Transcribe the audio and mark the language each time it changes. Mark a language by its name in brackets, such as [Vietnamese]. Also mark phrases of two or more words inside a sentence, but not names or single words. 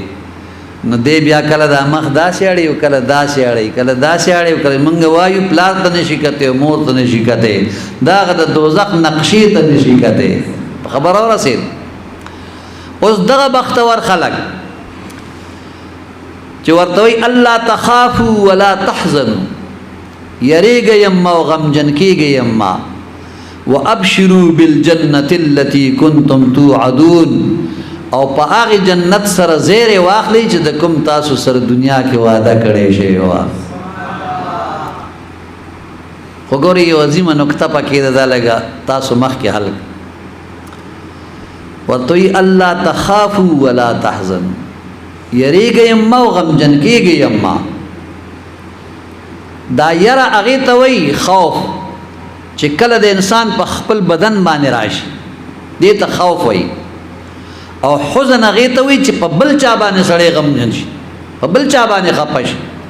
[Pashto] نو دی بیا کله دا مخ داسې اړي او کله داسې اړي، کله داسې اړي او کله موږ وایو پلار ته نشي کتی او مور ته نشي کتی، دا هغه د دوزخ نقشې ته نشي کتی. په خبره ورسېد. اوس دغه بختور خلق چې ورته وایي [Arabic] الله تخافوا ولا تحزنوا، [Pashto] یریږئ اما او غمجن کیږئ اما، [Arabic] وابشروا بالجنة التي كنتم توعدون، [Pashto] او په هغه جنت سره زیری واخلئ چې د کوم تاسو سره دنیا کې وعده کړی شوی وه. خو ګورئ یو عظیمه نکته پکې ده، دا لږه تاسو مخکې حل ورته وایي [Arabic] الله تخافوا ولا تحزنوا، [Pashto] یریږئ اما او غمجن کیږئ اما. دا یره هغې ته وایي خوف، چې کله د انسان په خپل بدن باندې راشي دې ته خوف وایي. او حزن هغې ته وایي چې په بل چا باندې سړی غمجن شي، په بل چا باندې خفه شي.